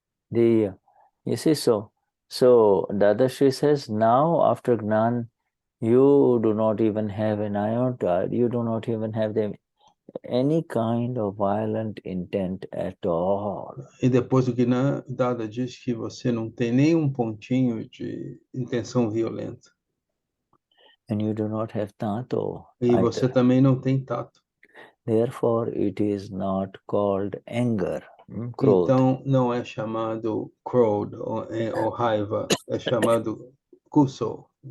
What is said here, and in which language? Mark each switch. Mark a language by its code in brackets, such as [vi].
[en] You see, so Dadashri says, now after Gnan, you do not even have an iota, you do not even have any kind of violent intent at all. [pt] E depois do Gnan, Dada diz que você não tem nenhum pontinho de intenção violenta. [en] And you do not have tato. [pt] E você também não tem tato. [en] Therefore, it is not called anger. [pt] Então, não é chamado Krodha ou raiva, é chamado Gusso.